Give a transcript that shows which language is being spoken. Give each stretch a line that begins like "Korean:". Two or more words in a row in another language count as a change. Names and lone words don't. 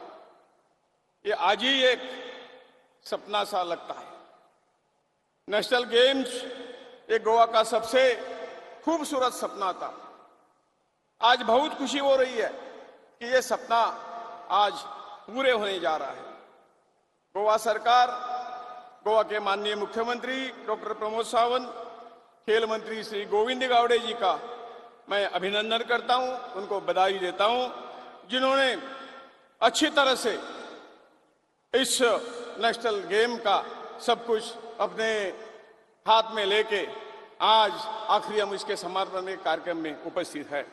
Hindi: ये आज ही एक सपना सा लगता है. नेशनल गेम्स ये गोवा का सबसे खूबसूरत सपना था. आज बहुत खुशी हो रही है कि ये सपना आज पूरे होने जा रहा है. गोवा सरकार, गोवा के माननीय मुख्यमंत्री डॉक्टर प्रमोद सावंत, खेल मंत्री श्री गोविंद गावड़े जी का मैं अभिनंदन करता हूं, उनको बधाई देता हूं, जिन्होंने अच्छी तरह से इस नेशनल गेम का सब कुछ अपने हाथ में लेके आज आखिरी हम इसके समापन के कार्यक्रम में उपस्थित है.